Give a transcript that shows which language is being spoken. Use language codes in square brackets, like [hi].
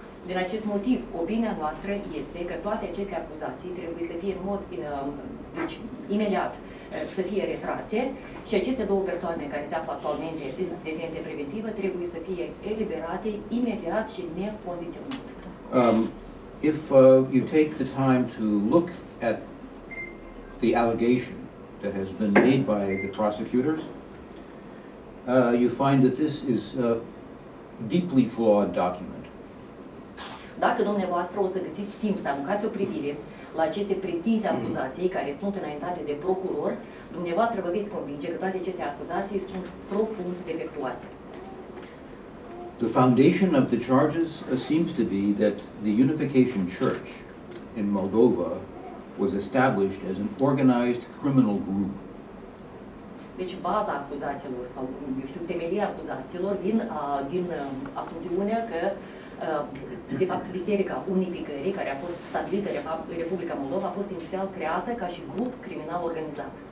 [ro] Din acest motiv, opinia noastră este că toate aceste acuzații trebuie să fie în mod, deci, imediat, să fie retrase și aceste două persoane care se află actualmente în detenție preventivă trebuie să fie eliberate imediat și necondiționat. [en] If you take the time to look at the allegation that has been made by the prosecutors, you find that this is a deeply flawed document. [ro] Dacă dumneavoastră o să găsiți timp să aruncați o privire la aceste pretinse acuzații care sunt înaintate de procuror, dumneavoastră vă veți convinge că toate aceste acuzații sunt profund defectuoase. [en] The foundation of the charges seems to be that the Unification Church in Moldova was established as an organized criminal group. [ro] Deci baza acuzațiilor sau, eu știu, temelia acuzațiilor vin din asumțiunea că de fapt Biserica Unificării, care a fost stabilită în Republica Moldova, a fost inițial creată ca și grup criminal organizat.